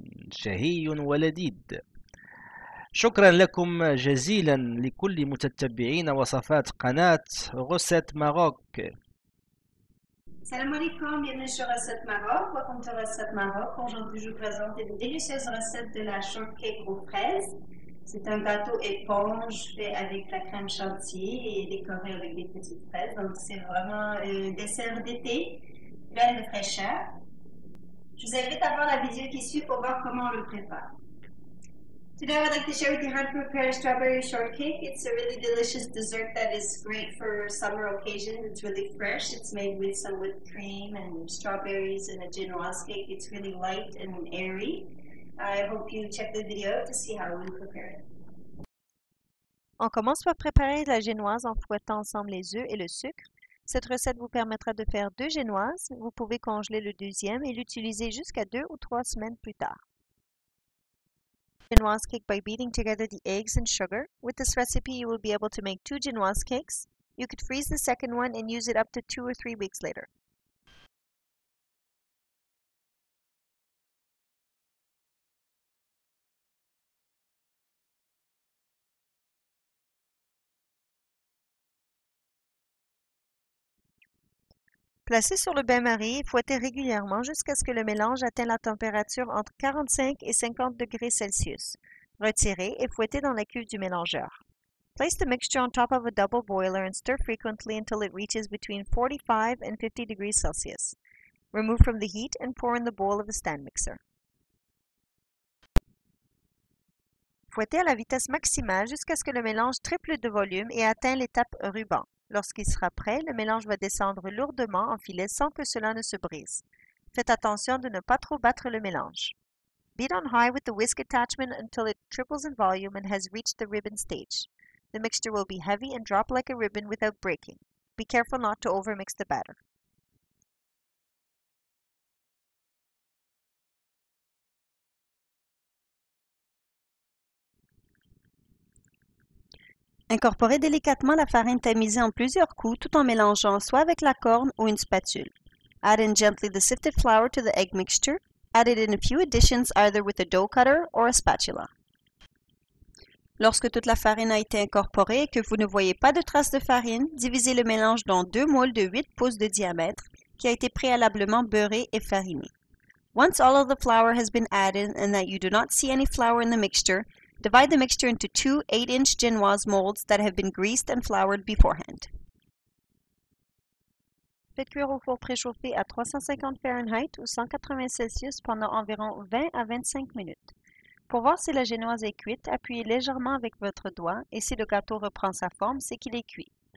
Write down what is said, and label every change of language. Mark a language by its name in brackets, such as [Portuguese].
[Arabic] شهي ولذيذ. شكرا لكم جزيلا لكل متتبعين وصفات قناة غوسيت ماروك. [French] Salam alaikum, bienvenue sur Recette Maroc. [English] Welcome to Recette Maroc. [French] Aujourd'hui, je vous présente une délicieuse recette de la shortcake aux fraises. C'est un gâteau éponge fait avec la crème chantilly et décoré avec des petites fraises. Donc, c'est vraiment un dessert d'été, plein de fraîcheur. Je vous invite à voir la vidéo qui suit pour voir comment on le prépare. [English] Today I would like to share with you how to prepare a strawberry shortcake. It's a really delicious dessert that is great for summer occasions. It's really fresh. It's made with some whipped cream and strawberries and a genoise cake. It's really light and airy. I hope you check the video to see how we prepare it. [French] On commence par préparer la génoise en fouettant ensemble les œufs et le sucre. Cette recette vous permettra de faire 2 génoises. Vous pouvez congeler le deuxième et l'utiliser jusqu'à 2 ou 3 semaines plus tard. [English] Genoise cake by beating together the eggs and sugar. With this recipe, you will be able to make 2 genoise cakes. You could freeze the second one and use it up to 2 or 3 weeks later. [French] Placez sur le bain-marie et fouettez régulièrement jusqu'à ce que le mélange atteigne la température entre 45 et 50 degrés Celsius. Retirez et fouettez dans la cuve du mélangeur. [English] Place the mixture on top of a double boiler and stir frequently until it reaches between 45 and 50 degrees Celsius. Remove from the heat and pour in the bowl of a stand mixer. [French] Fouettez à la vitesse maximale jusqu'à ce que le mélange triple de volume et atteigne l'étape ruban. Lorsqu'il sera prêt, le mélange va descendre lourdement en filet sans que cela ne se brise. Faites attention de ne pas trop battre le mélange. [English] Beat on high with the whisk attachment until it triples in volume and has reached the ribbon stage. The mixture will be heavy and drop like a ribbon without breaking. Be careful not to overmix the batter. [French] Incorporez délicatement la farine tamisée en plusieurs coups tout en mélangeant soit avec la corne ou une spatule. [English] Add in gently the sifted flour to the egg mixture. Add it in a few additions either with a dough cutter or a spatula. [French] Lorsque toute la farine a été incorporée et que vous ne voyez pas de traces de farine, divisez le mélange dans 2 moules de 8 pouces de diamètre qui a été préalablement beurré et fariné. [English] Once all of the flour has been added and that you do not see any flour in the mixture, divide the mixture into 2 8-inch genoise molds that have been greased and floured beforehand. [French] Faites cuire au four préchauffé à 350 Fahrenheit ou 180 Celsius pendant environ 20 à 25 minutes. Pour voir si la génoise est cuite, appuyez légèrement avec votre doigt et si le gâteau reprend sa forme, c'est qu'il est cuit.